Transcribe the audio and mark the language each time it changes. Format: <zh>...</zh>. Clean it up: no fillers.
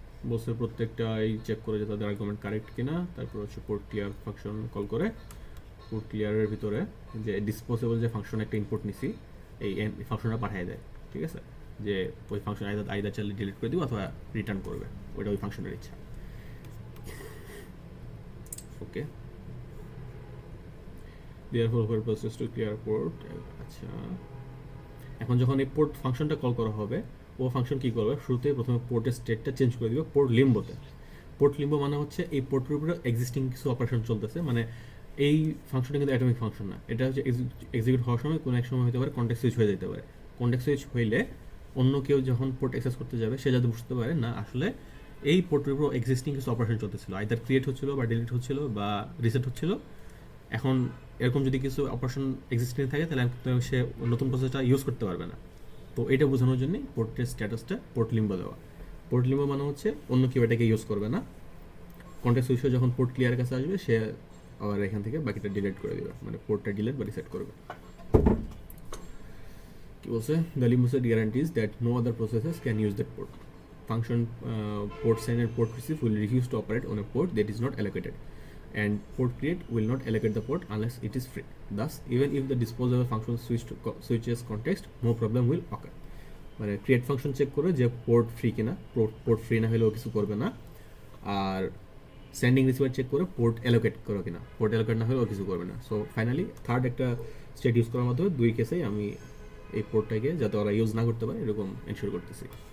<bn>বসে প্রত্যেকটাই চেক করে যে তাদের আর্গুমেন্ট কারেক্ট কিনা। তারপর হচ্ছে পোর্ট ক্লিয়ার ফাংশন কল করে পোর্ট ক্লিয়ারের ভিতরে যে ডিসপোজেবল যে ফাংশন একটা ইনপুট নিছি এই ফাংশনটা পাঠিয়ে দেয়, ঠিক আছে। যে ওই ফাংশন আইদার চাইলে ডিলিট করে দিব অথবা রিটার্ন করবে, ওইটা ওই ফাংশনের ইচ্ছা।</bn> <en>Okay, therefore for process to clear port।</en> <bn>আচ্ছা, এখন যখন এই পোর্ট ফাংশনটা কল করা হবে ও ফাংশন কি করবে, শুরুতে প্রথমে পোর্টের স্টেটটা চেঞ্জ করে দিবে পোর্ট লিম্বোতে। পোর্ট লিম্বো মানে হচ্ছে এই পোর্টের উপরে এক্সিস্টিং কিছু অপারেশন চলতেছে, মানে এই ফাংশনটা কিন্তু অ্যাটমিক ফাংশন না, এটা হচ্ছে এক্সিকিউট হওয়ার সময় কোনো এক সময় হতে পারে কন্টেক্সট সুইচ হয়ে যেতে পারে। কন্টেক্সট সুইচ হইলে অন্য কেউ যখন পোর্ট অ্যাক্সেস করতে যাবে সে যাতে বুঝতে পারে না আসলে এই পোর্টের উপর এক্সিস্টিং কিছু অপারেশন চলতেছিল, আইদার ক্রিয়েট হচ্ছিল বা ডিলিট হচ্ছিল বা রিসেট হচ্ছিল। এখন এরকম যদি কিছু অপারেশন এক্সিস্টিং থাকে তাহলে সে নতুন প্রসেসটা ইউজ করতে পারবে না। তো এটা বোঝানোর জন্যই পোর্টের স্ট্যাটাসটা পোর্ট লিম্বো দেওয়া। পোর্ট লিম্বো মানে হচ্ছে অন্য কেউ এটাকে ইউজ করবে না, কন্টেক্সট সুইচ যখন পোর্ট ক্লিয়ারের কাছে আসবে সে আবার এখান থেকে বাকিটা ডিলিট করে দেবে, মানে পোর্টটা ডিলিট বা রিসেট করবে। কি বলছে,</bn> <en>The limbo set guarantees that no other processes can use that port function. Port sign and port receive will refuse to operate on a port that is not allocated, and port create will not allocate the port unless it is free. Thus, even if the disposable function switches context, no problem will occur.</en> <bn>মানে create function check করে যে port free কিনা, port free না হলেও কিছু করবে না। আর sending receiver check করে পোর্ট অ্যালোকেট করো কিনা, পোর্ট অ্যালোকেট না হলেও কিছু করবে না। সো ফাইনালি থার্ড একটা স্টেট ইউজ করার মাধ্যমে দুই কেসেই আমি এই পোর্টটাকে যাতে ওরা ইউজ না করতে পারে এরকম এনশিওর করতেছি।</bn>